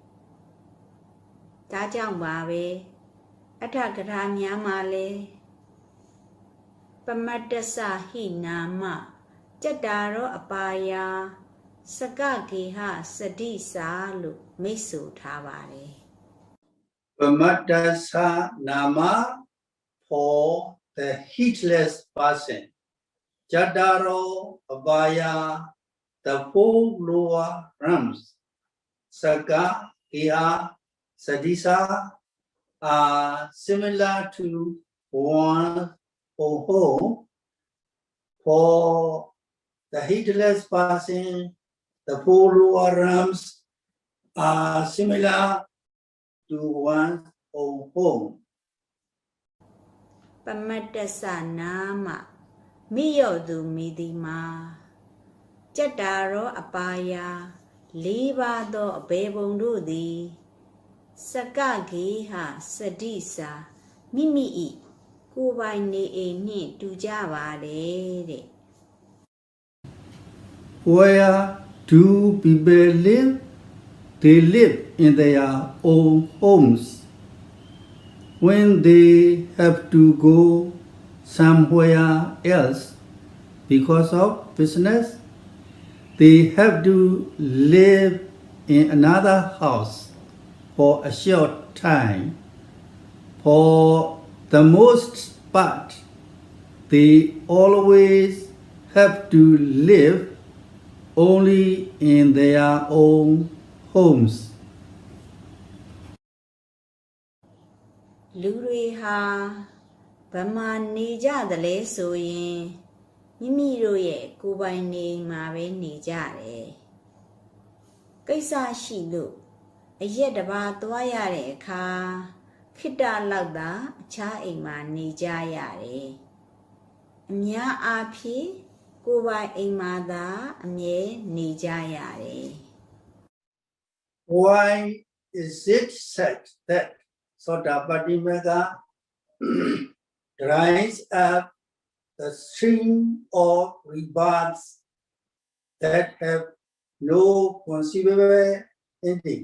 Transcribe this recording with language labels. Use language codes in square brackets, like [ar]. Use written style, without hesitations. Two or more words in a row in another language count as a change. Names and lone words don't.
[my] ဒါကြောင့်ပါပဲအထကထာများမှာလဲ [pi] ပမတ္တစဟိနာမကြတ္တာရောအပါယာစကကေဟစတိစာ [my] လို့မိတ်ဆိုထားပါတယ် [pi] Pamatasa nama [en] for the heedless person. [pi] Jataro Abaya, [en] the four lower realms. [pi] Saka, Iha, Sadisa [en] are similar to one or home. For the heedless person, the four lower realms are similar to one or home. [pi] ပမတ္တစနာမ [my] မိယောသူမိဒီ [pi] မာကြတ္တာရောအပါယာ [my] ၄ပါးသောအဘေဘုံတို့သည် [pi] စကကေဟစတိစာ [my] မိမိ၏ကိုယ်ပိုင်နေအိမ်နှင့်တူကြပါတယ်တဲ့ [en] Where do people live? They live in their own homes. When they have to go somewhere else because of business, they have to live in another house for a short time. For the most part, they always have to live only in their own homes. [my] လူတွေဟာဗမာနေကြတယ်လဲဆိုရင်မိမိတို့ရဲ့ကိုယ်ပိုင်နေမှာပဲနေကြတယ်ကိစ္စရှိလို့အရက်တစ်ပါးသွားရတဲ့အခါခိတ္တလောက်သာအခြားအိမ်မှာနေကြရတယ်အများအားဖြင့်ကိုယ်ပိုင်အိမ်မှာသာအမြဲနေကြရတယ် [en] Why is it said that Sotapatti Magga dries up the stream of rebirths that have no conceivable ending?